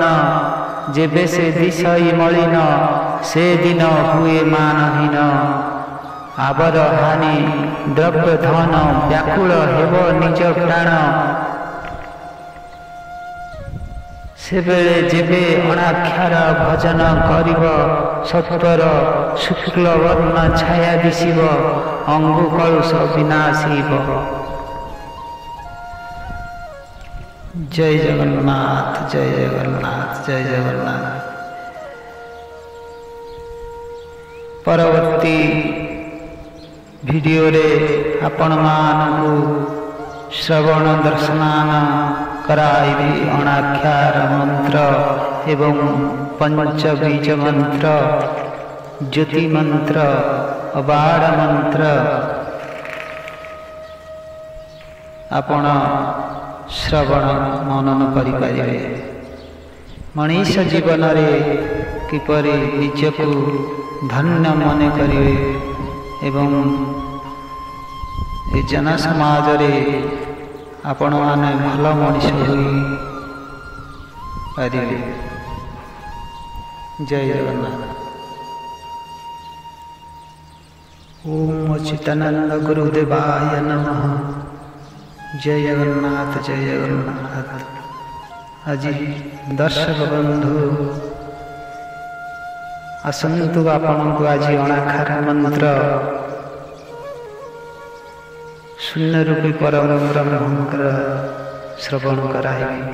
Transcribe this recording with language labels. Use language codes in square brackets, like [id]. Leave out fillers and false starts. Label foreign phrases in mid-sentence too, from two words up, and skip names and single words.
[or] ଯେବେ ସେ ଦିଶଇ ମଳିନ ସେ ଦିନ ହୁଏ ମାନହୀନ। ଆବର ହାନି ଦ୍ରବ୍ୟ ଧନ ବ୍ୟାକୁଳ ହେବ ନିଜ ପ୍ରାଣ। ସେ ବେଳେ ଯେବେ ଅନାଖ୍ୟାର ଭଜନ କରିବ ସତ୍ୱର ଶୁକ୍ଳ ବର୍ଣ୍ଣ ଛାୟା ଦିଶିବ। ଅଙ୍ଗୁ କଳୁଷ ବିନାଶିବ। ଜୟ ଜଗନ୍ନାଥ ଜୟ ଜଗନ୍ନାଥ ଜୟ ଜଗନ୍ନାଥ। ପରବର୍ତ୍ତୀ ଭିଡିଓ ରେ ଆପଣ ମାନଙ୍କୁ ଶ୍ରବଣ ଦର୍ଶନାନ କରାଇବି। ଅନାଖ୍ୟାର ମନ୍ତ୍ର ଏବଂ ପଞ୍ଚବୀଜ ମନ୍ତ୍ର, ଜ୍ୟୋତି ମନ୍ତ୍ର, ଅବାଡ଼ ମନ୍ତ୍ର ଆପଣ ଶ୍ରବଣ ମନନ କରି ପାରିବେ। ମନୀଷ ଜୀବନ ରେ କିପରି ନିଜକୁ ଧନ୍ୟ ମନ କରିବେ ଏବଂ ଏ ଜନ ସମାଜ ରେ ଆପଣ ମାନେ ଭଲ ମନୀଷ ହୋଇ ପାରିବେ। ଜୟ ଜଗନ୍ନାଥ। [sa] ओम अच्युतानंद गुरुदेवाय नमः। [or] ଜୟ ଜଗନ୍ନାଥ ଜୟ ଜଗନ୍ନାଥ। ଆଜି ଦର୍ଶକ ବନ୍ଧୁ ଆସନ୍ତୁ ଆପଣ କୁ ଆଜି ଅଣାକ୍ଷର ମନ୍ତ୍ର ଶୂନ୍ୟ ରୂପୀ ପରମ ବ୍ରହ୍ମଙ୍କର ଶ୍ରବଣ କରାଇ।